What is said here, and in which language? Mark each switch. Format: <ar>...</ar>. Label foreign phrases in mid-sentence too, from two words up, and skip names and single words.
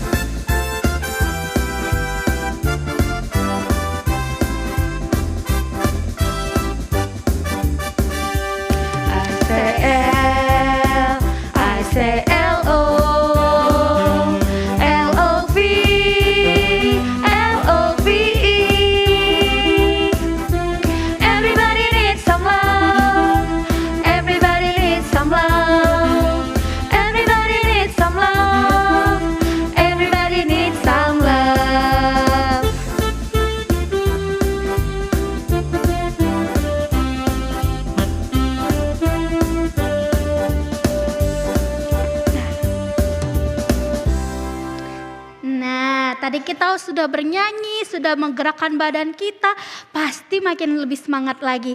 <en>I say L, I say L-O, L-O-V, L-O-V-E. Everybody needs some love, everybody needs some love, everybody needs some love, everybody needs some love.</en> <id>Nah, tadi kita sudah bernyanyi, sudah menggerakkan badan kita, pasti makin lebih semangat lagi.</id>